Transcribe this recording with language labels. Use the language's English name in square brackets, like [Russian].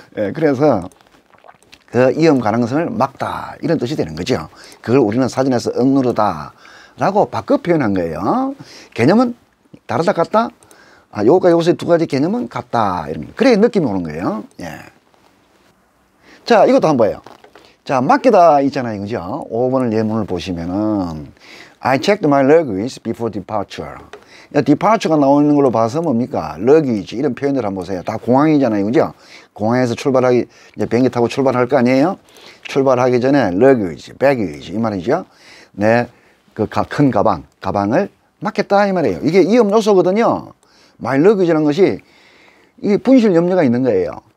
[Korean] 예, 그래서 그 위험 가능성을 막다 이런 뜻이 되는 거죠. 그걸 우리는 사전에서 억누르다 라고 바꿔 표현한 거예요. 개념은 다르다 같다? 요거가 요새 두 가지 개념은 같다 이런 거. 그래야 느낌이 오는 거예요. 예. 자, 이것도 한번 봐요. 자, 맡기다 있잖아요. 그죠? 5번을 예문을 보시면은 [English] I checked my luggage before departure. [Korean] departure가 나오는 걸로 봐서 뭡니까? luggage 이런 표현들 한번 보세요. 다 공항이잖아요. 그죠? 공항에서 출발하기, 이제 비행기 타고 출발할 거 아니에요? 출발하기 전에 luggage, baggage 이 말이죠. 내 그 큰 가방을 맞겠다 이 말이에요. 이게 위험 요소거든요. 마일러그지라는 것이 이게 분실 염려가 있는 거예요.